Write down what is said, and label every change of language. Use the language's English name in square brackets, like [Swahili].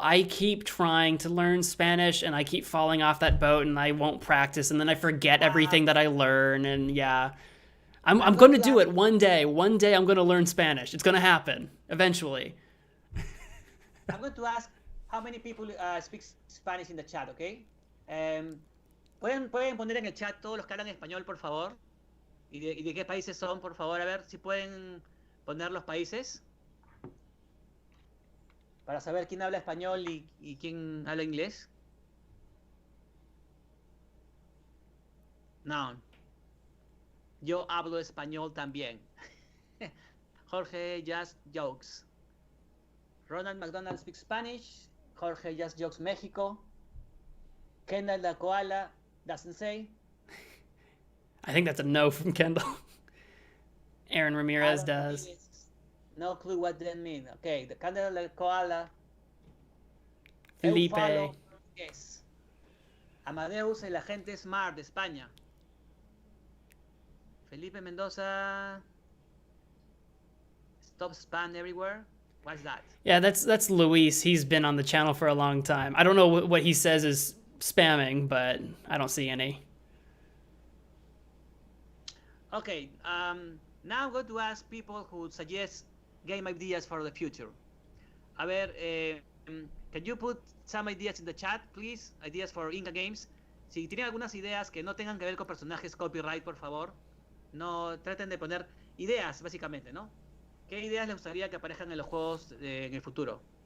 [English] I keep trying to learn Spanish and I keep falling off that boat and I won't practice and then I forget everything that I learn and yeah. I'm going to do it one day. One day I'm going to learn Spanish. It's going to happen eventually. I'm going to ask how many people speak Spanish in the chat, okay? [Spanish] ¿Pueden poner en el chat todos los que hablan español, por favor? ¿Y de qué países son, por favor? A ver si pueden poner los países. Para saber quién habla español y quién habla inglés. No. Yo hablo español también. [English] Jorge Just Jokes. Ronald McDonald speaks Spanish. Jorge Just Jokes Mexico. Kendall the Koala doesn't say. I think that's a no from Kendall. Aaron Ramirez does. No clue what that means. Okay, the Kendall the Koala. Felipe. Yes. [Spanish] Amadeus, el agente Smart de España. [English] Felipe Mendoza. Stop spam everywhere. What's that? Yeah, that's Luis. He's been on the channel for a long time. I don't know what he says is spamming, but I don't see any. Okay, now I'm going to ask people who suggest game ideas for the future. [Spanish] A ver, [English] can you put some ideas in the chat, please? Ideas for Inca Games. [Spanish] Si tienen algunas ideas que no tengan que ver con personajes copyright, por favor, no traten de poner ideas, básicamente, ¿no? ¿Qué ideas les gustaría que aparezcan en los juegos en el futuro?